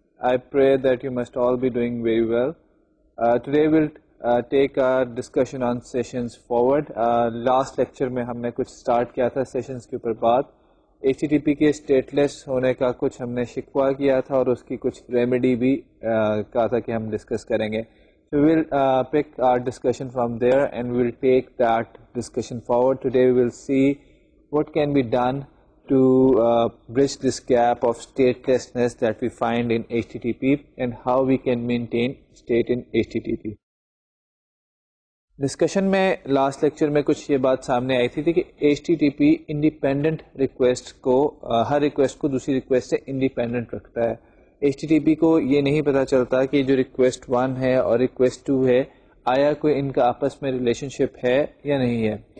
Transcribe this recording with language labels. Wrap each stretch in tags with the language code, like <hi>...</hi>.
<en>I pray that you must all be doing very well. Today we'll take our discussion on sessions forward.</en> <ur>Last lecture میں ہم نے کچھ start کیا تھا sessions کے اوپر بات. HTTP کے stateless ہونے کا کچھ ہم نے شکوہ کیا تھا اور اس کی کچھ remedy بھی کہا تھا کہ ہم discuss کریں گے.</ur> <en>So we'll pick our discussion from there and we'll take that discussion forward. Today we will see what can be done to bridge this gap of statelessness that we find in HTTP and how we can maintain state in HTTP.</en> <ur>Discussion میں last lecture میں کچھ یہ بات سامنے آئی تھی کہ HTTP independent request کو ہر request کو دوسری ریکویسٹ سے انڈیپینڈنٹ رکھتا ہے. HTTP کو یہ نہیں پتہ چلتا کہ جو ریکویسٹ 1 ہے اور ریکویسٹ 2 ہے آیا کوئی ان کا آپس میں ریلیشن شپ ہے یا نہیں ہے.</ur>